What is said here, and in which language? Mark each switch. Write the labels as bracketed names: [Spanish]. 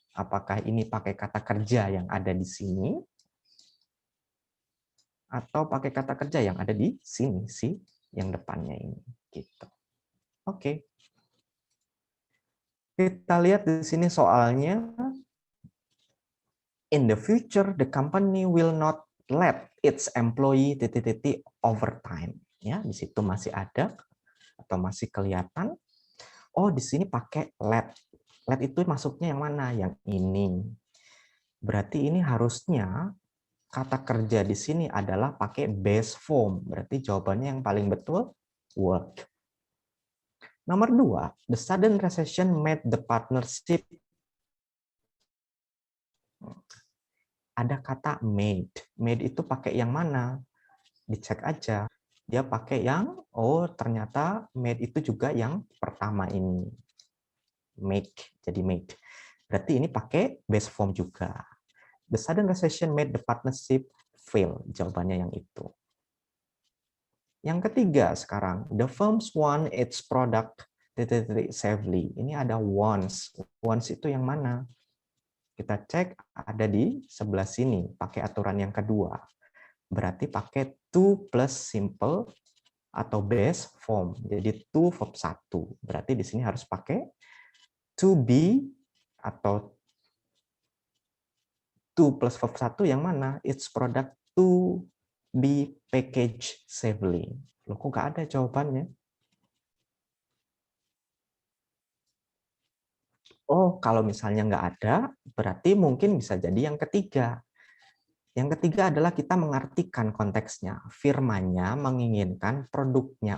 [Indonesian] Apakah ini pakai kata kerja yang ada di sini? Atau pakai kata kerja yang ada di sini, sih, yang depannya ini. Gitu. Oke. Kita lihat di sini soalnya. [English] In the future, the company will not let its employee overtime. [Indonesian] Ya, di situ masih ada atau masih kelihatan. Oh, di sini pakai let. Let itu masuknya yang mana? Yang ini. Berarti ini harusnya kata kerja di sini adalah pakai base form. Berarti jawabannya yang paling betul work. Nomor 2, [English] the sudden recession made the partnership. [Indonesian] Ada kata made. Made itu pakai yang mana? Dicek aja. Dia pakai yang, oh ternyata made itu juga yang pertama ini. Make, jadi made. Berarti ini pakai base form juga. [English] The sudden recession made the partnership fail. [Indonesian] Jawabannya yang itu. Yang ketiga sekarang, [English] the firms want its product safely. [Indonesian] Ini ada wants. Wants itu yang mana? Kita cek ada di sebelah sini, pakai aturan yang kedua. Berarti pakai to plus simple atau base form. Jadi to verb 1. Berarti di sini harus pakai to be atau to plus verb 1 yang mana? [English] Its product to be packaged safely. [Indonesian] Loh, kok nggak ada jawabannya? Oh, kalau misalnya nggak ada, berarti mungkin bisa jadi yang ketiga. Yang ketiga adalah kita mengartikan konteksnya. Firmannya menginginkan produknya.